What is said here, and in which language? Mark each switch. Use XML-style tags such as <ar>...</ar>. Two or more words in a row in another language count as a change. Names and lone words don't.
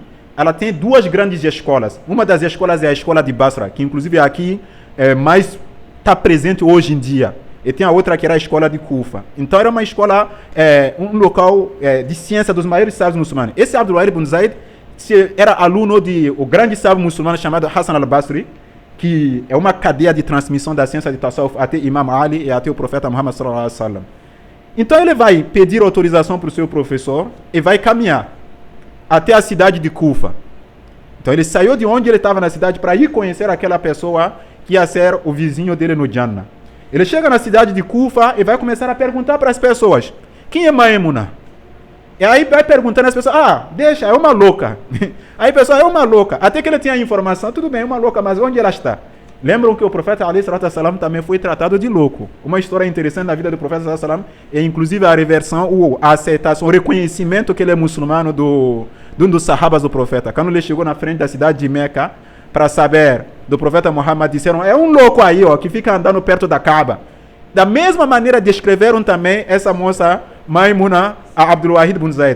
<pt>Ela tem duas grandes escolas. Uma das escolas é a escola de Basra, que inclusive aqui mais está presente hoje em dia. E tem a outra que era a escola de Kufa. Então era uma escola, um local de ciência dos maiores sábios muçulmanos. Esse Abdul Wahid ibn Zayd era aluno de o grande sábio muçulmano chamado Hassan al-Basri, que é uma cadeia de transmissão da ciência de Tasawuf até Imam Ali e até o profeta Muhammad</pt> <ar>صلى الله عليه وسلم.</ar> <pt>Então ele vai pedir autorização para o seu professor e vai caminhar até a cidade de Kufa. Então ele saiu de onde ele estava na cidade para ir conhecer aquela pessoa que ia ser o vizinho dele no Jannah. Ele chega na cidade de Kufa e vai começar a perguntar para as pessoas: quem é Maimuna? E aí vai perguntando às pessoas: deixa, é uma louca. Aí a pessoa: é uma louca. Até que ele tinha a informação: tudo bem, é uma louca, mas onde ela está? Lembram que o profeta</pt> <ar>عليه الصلاة والسلام</ar> <pt>também foi tratado de louco. Uma história interessante na vida do profeta</pt> <ar>صلى الله عليه وسلم</ar> <pt>é inclusive a reversão, a aceitação, o reconhecimento que ele é muçulmano de um dos sahabas do profeta. Quando ele chegou na frente da cidade de Meca para saber do profeta Muhammad, disseram: é um louco aí, que fica andando perto da Kaaba. Da mesma maneira descreveram também essa moça Maimuna a Abdul Wahid ibn Zayd.</pt>